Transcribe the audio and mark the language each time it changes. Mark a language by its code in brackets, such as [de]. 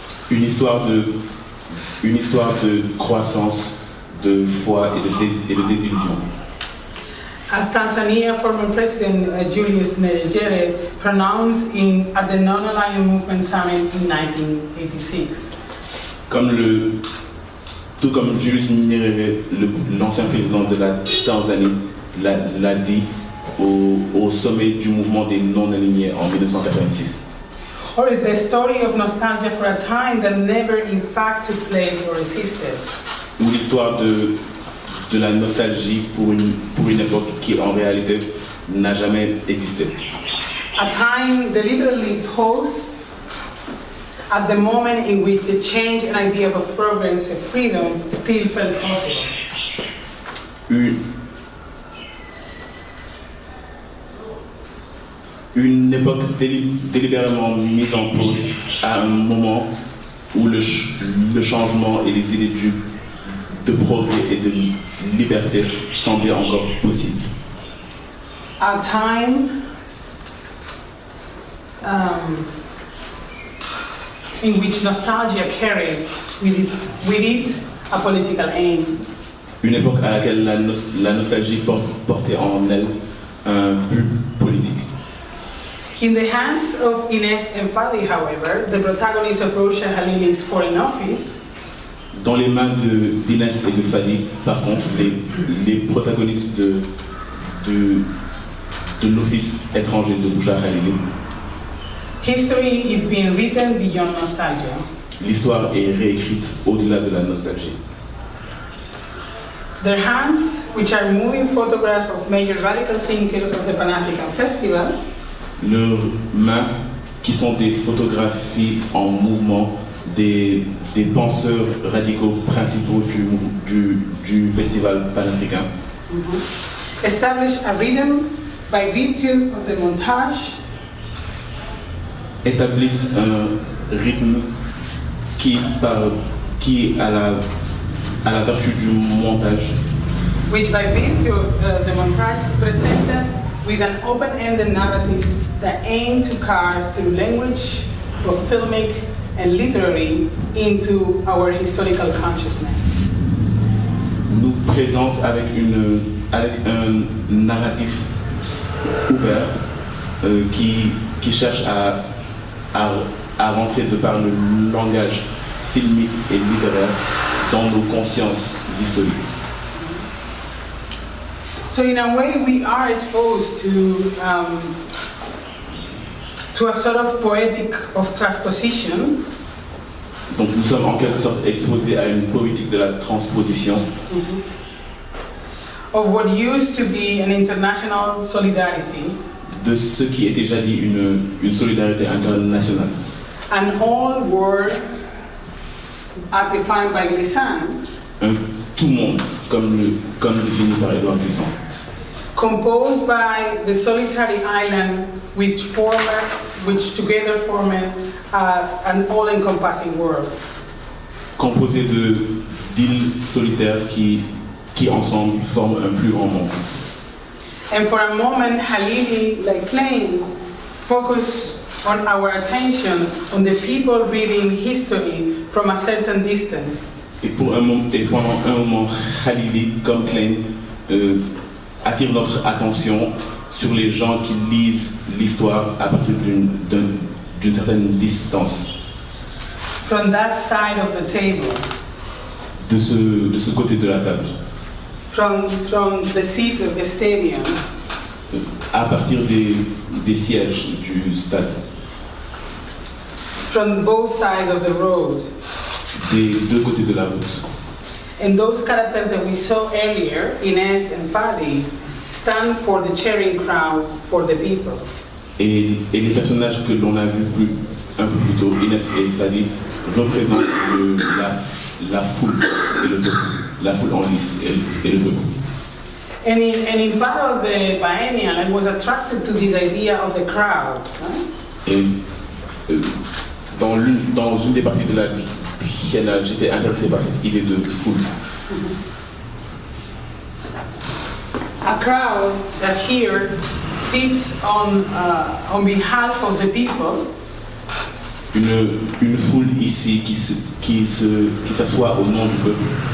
[fr] Une histoire de croissance, de foi et de désillusion. [en] As Tanzania former President Julius Nyerere pronounced at the Non-Aligned Movement Summit in 1986. [fr] Tout comme Julius Nyerere, l'ancien président de la Tanzanie, l'a dit au sommet du mouvement des non-alignés en 1986. [en] Or is the story of nostalgia for a time that never in fact took place or existed? [fr] Ou l'histoire de la nostalgie pour une époque qui en réalité n'a jamais existé. [en] A time deliberately paused at the moment in which the change and idea of progress and freedom still felt possible. [fr] Une époque délibérément mise en pause à un moment où le changement et les idées de progrès et de liberté semblaient encore possibles. [en] A time in which nostalgia carried with it a political aim. [fr] Une époque à laquelle la nostalgie portait en elle un but politique. [en] In the hands of Ines and Fadi, however, the protagonists of Rosha Halili's Foreign Office, [fr] dans les mains d'Inès et de Fadi, par contre, les protagonistes de l'office étranger de Rosha Halili, [en] history is being written beyond nostalgia. [fr] L'histoire est réécrite au-delà de la nostalgie. [en] Their hands, which are moving photographs of major radical thinkers of the Pan-African Festival, [fr] leurs mains, qui sont des photographies en mouvement des penseurs radicaux principaux du festival panafricain, [en] establish a rhythm by virtue of the montage, [fr] établissent un rythme qui à la vertu du montage, [en] which by virtue of the montage presented with an open-ended narrative that aimed to carve through language of filmic and literary into our historical consciousness. [fr] Nous présente avec un narratif ouvert qui cherche à rentrer de par le langage filmique et littéraire dans nos consciences historiques. [en] So in a way, we are exposed to a sort of poetic of transposition. [fr] Donc nous sommes en quelque sorte exposés à une poétique de la transposition. [en] Of what used to be an international solidarity. [fr] De ce qui est déjà dit une solidarité internationale. [en] An all world, as defined by Glissant. [fr] Un tout monde, comme défini par Édouard Glissant. [en] Composed by the solitary island which together form an all-encompassing world. [fr] Composé d'îles solitaires qui ensemble forment un plus grand monde. [en] And for a moment, Halili, like Klein, focus on our attention on the people reading history from a certain distance. [fr] Et pendant un moment, Halili, comme Klein, attire notre attention sur les gens qui lisent l'histoire à partir d'une certaine distance. [en] From that side of the table. [fr] De ce côté de la table. [en] From the seat of the stadium. [fr] À partir des sièges du stade. [en] From both sides of the road. [fr] Des deux côtés de la route. [en] And those characters that we saw earlier, Inés and Fadi, stand for the cheering crowd for the people. [fr] Et les personnages que l'on a vus un peu plus tôt, Inès et Fadi, représentent la foule et le peuple, la foule en lice et le peuple. [en] And in part of the biennial, I was attracted to this idea of the crowd. [fr] Et dans une des parties de la biennale, j'étais intéressé par cette idée de foule. [en] A crowd that here sits on behalf of the people. [fr] Une foule ici qui s'assoit au nom du peuple.